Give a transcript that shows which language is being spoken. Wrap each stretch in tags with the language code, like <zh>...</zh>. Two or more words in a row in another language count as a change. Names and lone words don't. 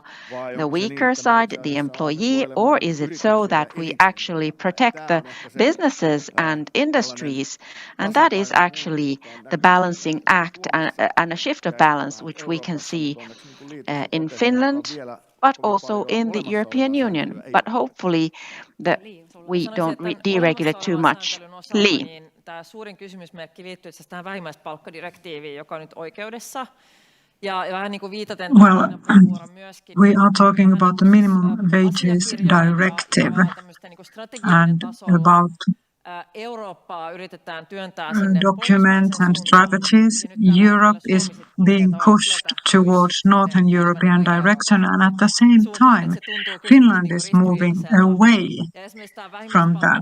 <en>The weaker side, the employee, or is it so that we actually protect the businesses and industries? And that is actually the balancing act and a shift of balance, which we can see in Finland, but also in the European Union. But hopefully we don't deregulate too much. Lee.</en> <fi>Tämä suurin kysymysmerkki liittyy itse asiassa tähän vähimmäispalkkadirektiiviin, joka on nyt oikeudessa. Ja vähän niin kuin viitaten myöskin,</fi> <en>we are talking about the minimum wages directive and about documents and strategies. Europe is being pushed towards Northern European direction, and at the same time, Finland is moving away from that.</en>